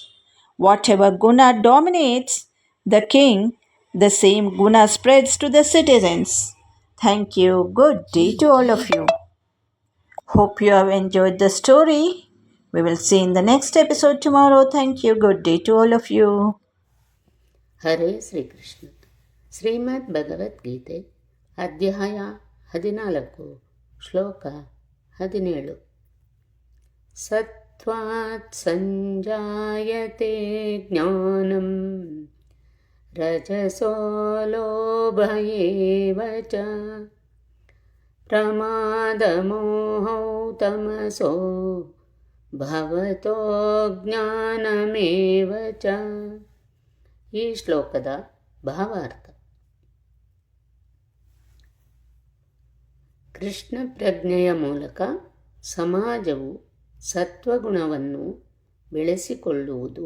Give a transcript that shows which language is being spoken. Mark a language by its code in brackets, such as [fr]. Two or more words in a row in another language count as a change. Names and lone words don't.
[en] Whatever guna dominates the king, the same guna spreads to the citizens. Thank you. Good day to all of you. Hope you have enjoyed the story. We will see in the next episode tomorrow. Thank you. Good day to all of you. [kn] ಹರೇ ಶ್ರೀಕೃಷ್ಣ. ಶ್ರೀಮದ್ ಭಗವದ್ಗೀತೆ ಅಧ್ಯಾಯ 14 ಶ್ಲೋಕ 17. [sa] ಸತ್ವಾತ್ ಸಂಜಾಯತೆ ಜ್ಞಾನಂ ರಜಸೋ ಲೋಭ ಏವ ಚ ಪ್ರಮಾದಮೋಹೌ ತಮಸೋ ಭವತೋ ಜ್ಞಾನಮೇವ ಚ. [kn] ಈ ಶ್ಲೋಕದ ಭಾವಾರ್ಥ. ಕೃಷ್ಣ ಪ್ರಜ್ಞೆಯ ಮೂಲಕ ಸಮಾಜವು ಸತ್ವಗುಣವನ್ನು ಬೆಳೆಸಿಕೊಳ್ಳುವುದು.